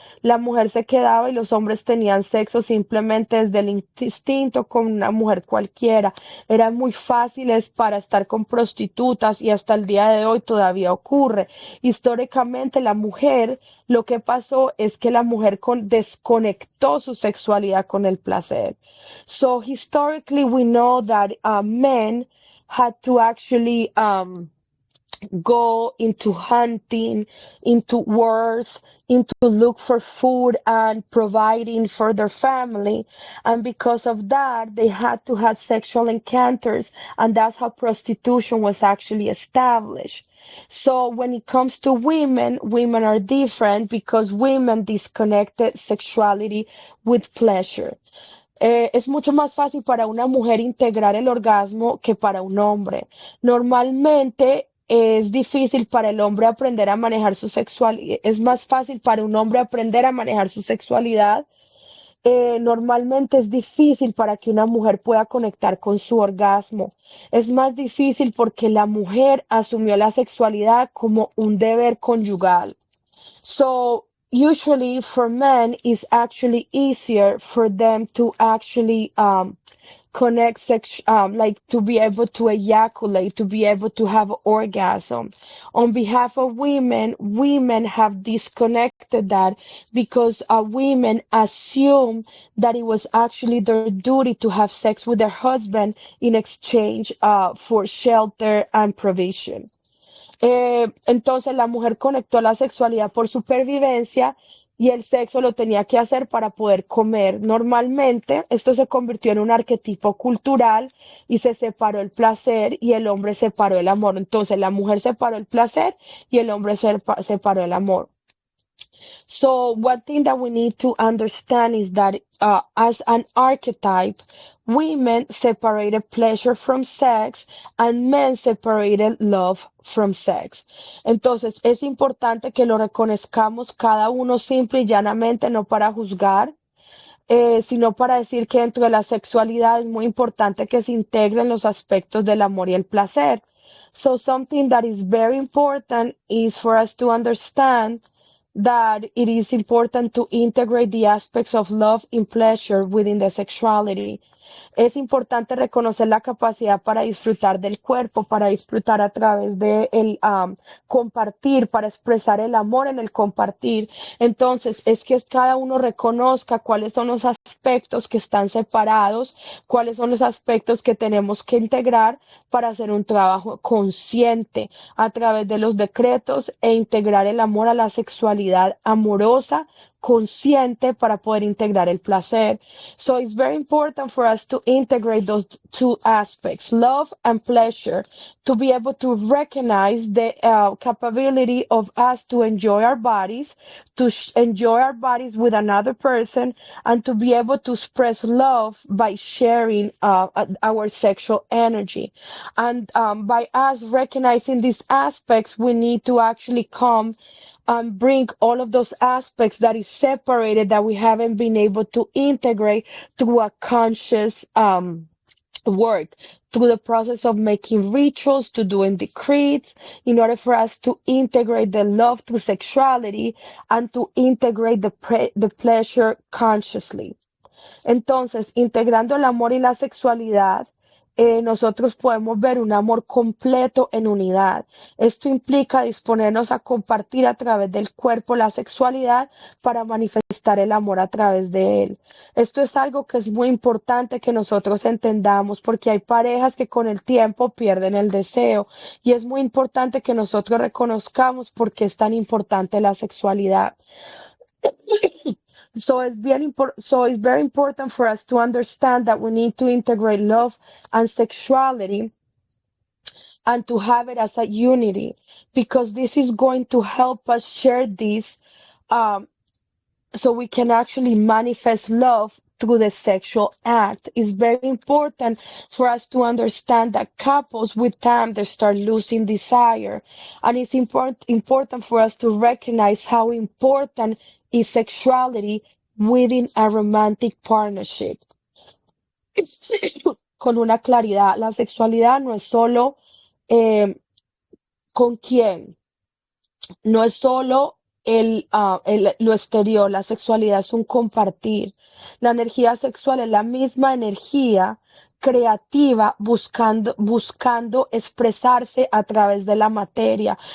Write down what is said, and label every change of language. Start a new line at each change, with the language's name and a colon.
Spanish: La mujer se quedaba y los hombres tenían sexo simplemente desde el instinto con una mujer cualquiera. Eran muy fáciles para estar con prostitutas y hasta el día de hoy todavía ocurre. Históricamente la mujer, lo que pasó es que la mujer desconectó su sexualidad con el placer.
English: So historically we know that men had to actually go into hunting, into wars, into look for food and providing for their family. And because of that, they had to have sexual encounters, and that's how prostitution was actually established. So when it comes to women, women are different because women disconnected sexuality with pleasure.
Spanish: Es mucho más fácil para una mujer integrar el orgasmo que para un hombre. Normalmente es difícil para el hombre aprender a manejar su sexualidad, es más fácil para un hombre aprender a manejar su sexualidad. Normalmente es difícil para que una mujer pueda conectar con su orgasmo. Es más difícil porque la mujer asumió la sexualidad como un deber conyugal.
English: So usually for men, it's actually easier for them to actually connect like to be able to ejaculate, to be able to have orgasm. On behalf of women, women have disconnected that because women assume that it was actually their duty to have sex with their husband in exchange for shelter and provision.
Spanish: Entonces la mujer conectó la sexualidad por supervivencia y el sexo lo tenía que hacer para poder comer. Normalmente esto se convirtió en un arquetipo cultural y se separó el placer y el hombre separó el amor. Entonces la mujer separó el placer y el hombre separó el amor.
English: So one thing that we need to understand is that as an archetype, women separated pleasure from sex and men separated love from sex.
Spanish: Entonces es importante que lo reconozcamos cada uno simple y llanamente, no para juzgar, sino para decir que dentro de la sexualidad es muy importante que se integren los aspectos del amor y el placer.
English: So something that is very important is for us to understand that it is important to integrate the aspects of love and pleasure within the sexuality.
Spanish: Es importante reconocer la capacidad para disfrutar del cuerpo, para disfrutar a través de el compartir, para expresar el amor en el compartir. Entonces, es que cada uno reconozca cuáles son los aspectos que están separados, cuáles son los aspectos que tenemos que integrar para hacer un trabajo consciente a través de los decretos e integrar el amor a la sexualidad amorosa, consciente para poder integrar el placer.
English: So it's very important for us to integrate those two aspects, love and pleasure, to be able to recognize the capability of us to enjoy our bodies, to enjoy our bodies with another person, and to be able to express love by sharing our sexual energy. And by us recognizing these aspects, we need to actually come and bring all of those aspects that is separated that we haven't been able to integrate through a conscious work, through the process of making rituals, to doing decrees, in order for us to integrate the love through sexuality and to integrate the pleasure consciously.
Spanish: Entonces, integrando el amor y la sexualidad, nosotros podemos ver un amor completo en unidad. Esto implica disponernos a compartir a través del cuerpo la sexualidad para manifestar el amor a través de él. Esto es algo que es muy importante que nosotros entendamos porque hay parejas que con el tiempo pierden el deseo y es muy importante que nosotros reconozcamos por qué es tan importante la sexualidad.
English: So it's very important for us to understand that we need to integrate love and sexuality and to have it as a unity because this is going to help us share this um, so we can actually manifest love through the sexual act. It's very important for us to understand that couples with time they start losing desire. And it's important for us to recognize how important is sexuality within a romantic partnership.
Spanish: Con una claridad, la sexualidad no es solo eh, con quién, no es solo lo exterior, la sexualidad es un compartir. La energía sexual es la misma energía creativa buscando expresarse a través de la materia.